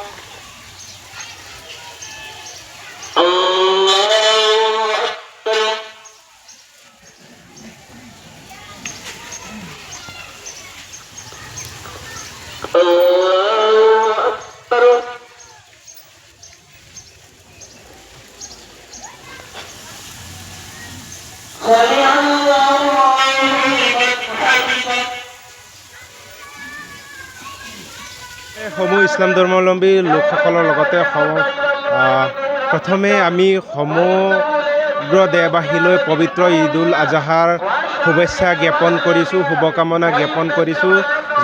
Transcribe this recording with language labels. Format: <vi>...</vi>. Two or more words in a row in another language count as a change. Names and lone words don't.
<ar>الله أكبر الله أكبر سمع الله لمن حمده</ar> <as>সমূহ ইছলাম ধৰ্মাৱলম্বী লোকসকলৰ লগতে প্ৰথমে আমি সমগ্ৰ দেশবাসীলৈ পবিত্ৰ ঈদ উল আজহাৰ শুভেচ্ছা জ্ঞাপন কৰিছোঁ, শুভকামনা জ্ঞাপন কৰিছোঁ যে</as>